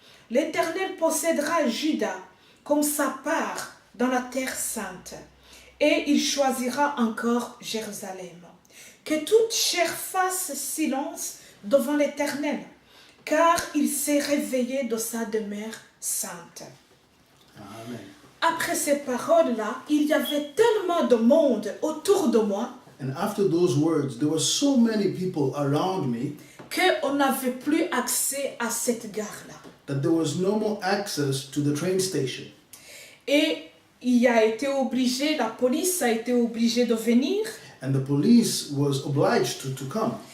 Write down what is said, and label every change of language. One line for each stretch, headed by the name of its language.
French: L'Éternel possédera Juda comme sa part dans la terre sainte, et il choisira encore Jérusalem. Que toute chair fasse silence devant l'Éternel, car il s'est réveillé de sa demeure sainte. Amen. Après ces paroles-là, il y avait tellement de monde autour de moi
English: And after those words, there were so many people around me
French: qu'on n'avait plus accès à cette gare-là.
English: that there was no more access to the train station.
French: Et la police a été obligée de venir.
English: And the police was obliged to come.